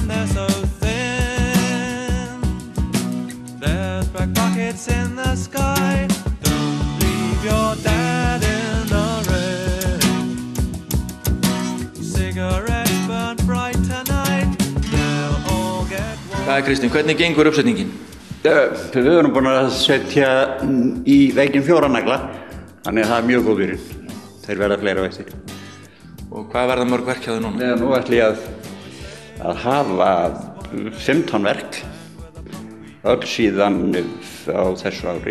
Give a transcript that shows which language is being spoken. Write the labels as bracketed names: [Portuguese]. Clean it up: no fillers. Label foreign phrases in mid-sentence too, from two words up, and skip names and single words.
[English] They're so thin. There's black buckets in the sky. Don't leave your dad in the red. Cigarettes burn bright tonight. They'll all get warm. [Icelandic] Hvað Kristín, hvernig gengur uppsetningin? Við erum búin að setja í vegginn 4 nagla, þannig að það mjög góð byrjun. Þeir verða fleiri á eftir. Og hvað verða mörg verk hjá þér núna? Nú ætla ég að hafa 15 verk, öll síðan á þessu ári.